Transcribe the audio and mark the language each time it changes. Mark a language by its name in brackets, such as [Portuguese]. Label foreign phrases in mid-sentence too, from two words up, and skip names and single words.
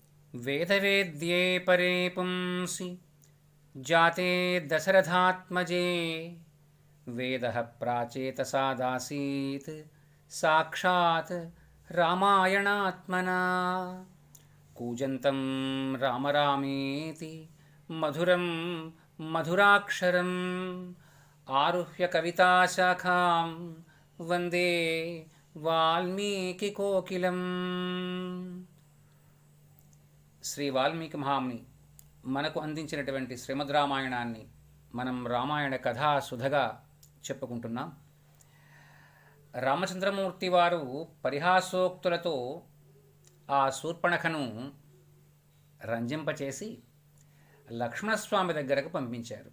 [Sanskrit] वेदवेद्ये परे पुंसि जाते दशरथात्मजे वेदः प्राचेतसादासीत् साक्षात् रामायणात्मना कूजन्तं राम रामेति मधुरं मधुराक्षरम् आरुह्य कविताशाखां वन्दे वाल्मीकिकोकिलम्. [Telugu] శ్రీ వాల్మీకి మహాముని మనకు అందించినటువంటి శ్రీమద్ రామాయణాన్ని మనం రామాయణ కథా సుధగా చెప్పుకుంటున్నాం. రామచంద్రమూర్తి వారు పరిహాసోక్తులతో ఆ శూర్పణఖను రంజింపచేసి లక్ష్మణస్వామి దగ్గరకు పంపించారు.